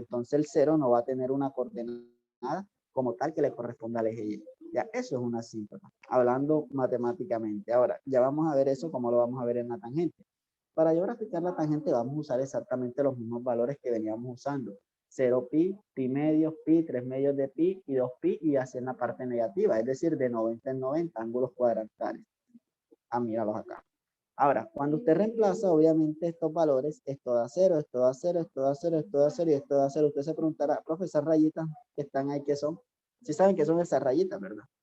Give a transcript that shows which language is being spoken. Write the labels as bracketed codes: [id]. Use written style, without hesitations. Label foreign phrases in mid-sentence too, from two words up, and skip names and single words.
[es] Entonces el 0 no va a tener una coordenada como tal que le corresponda al eje Y. Ya, eso es una asíntota, hablando matemáticamente. Ahora, ya vamos a ver eso como lo vamos a ver en la tangente. Para yo graficar la tangente vamos a usar exactamente los mismos valores que veníamos usando. 0 pi, pi medios, pi, 3 medios de pi y 2 pi y hacer la parte negativa, es decir, de 90 en 90 ángulos cuadrantales. Ah, míralos acá. Ahora, cuando usted reemplaza, obviamente estos valores, esto da 0, esto da 0, esto da 0, esto da 0 y esto da 0. Usted se preguntará, profe, esas rayitas que están ahí, ¿qué son? Sí saben que son esas rayitas, ¿verdad?